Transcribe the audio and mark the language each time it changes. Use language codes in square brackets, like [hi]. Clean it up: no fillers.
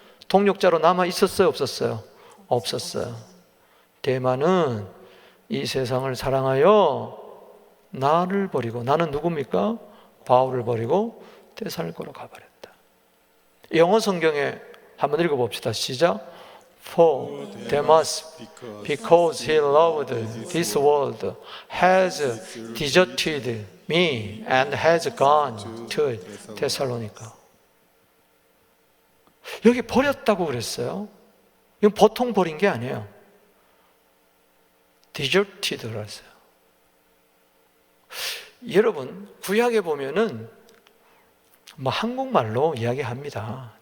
[ko] 동력자로 남아 있었어요, 없었어요? 없었어요. 대만은 이 세상을 사랑하여 나를 버리고, 나는 누굽니까? 바울을 버리고 데살로니가로 가버렸다. 영어 성경에 한번 읽어봅시다. 시작. [en] For Demas, because he loved this world, has deserted me and has gone to Thessalonica. [ko] 여기 버렸다고 그랬어요. 이건 보통 버린 게 아니에요. deserted 그랬어요. 여러분, 구약에 보면은 뭐 한국말로 이야기합니다.